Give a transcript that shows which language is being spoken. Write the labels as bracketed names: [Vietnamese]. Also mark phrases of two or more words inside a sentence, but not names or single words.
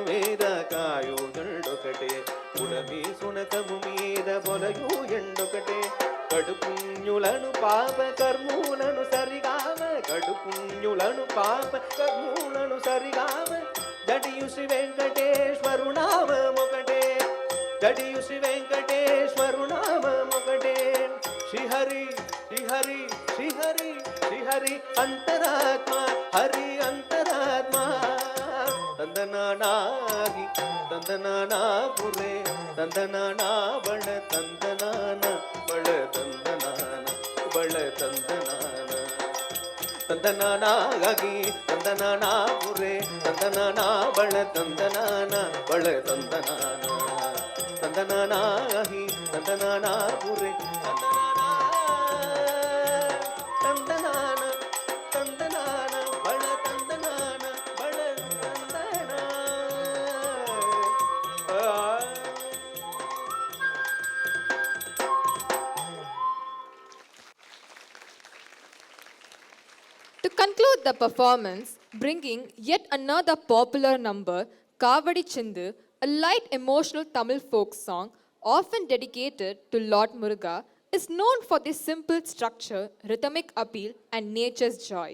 [Telugu] మీద కాయో ఎండొకటే ఉడమి సునకము మీద పొలయో ఎండొకటే కడుపుణ్యులను పాప కర్మూలను సరిగావ కడుపుణ్యులను పాప కర్మూలను సరిగావ జడియు శ్రీ వెంకటేశ్వరు నామమొకటే జడియు శ్రీ వెంకటేశ్వరు నామమొకటే శ్రీహరి శ్రీహరి శ్రీహరి శ్రీహరి అంతరాత్మ హరి అంతరాత్మ ತಂದನಾನಾಗಿ ತಂದನಾನಾ ಪುರೇ ತಂದನಾನಾ ಬಳ ತಂದನಾನ ಬಳ ತಂದನಾನ ಬಳ ತಂದನಾನ ತಂದನಾನಾಗಿ ತಂದನಾನಾ ಪುರೇ ತಂದನಾನಾ ಬಳ ತಂದನಾನ ಬಳ ತಂದನಾನ ತಂದನಾನಾಗಿ ತಂದನಾನಾ ಪುರೇ ತಂದನಾನ ತಂದನಾನ ಬಳ ತಂದನಾನ ಬಳ ತಂದನ [English] To conclude the performance, bringing yet another popular number, Kavadi Chindu, a light emotional Tamil folk song often dedicated to Lord Muruga, is known for this simple structure, rhythmic appeal, and nature's joy.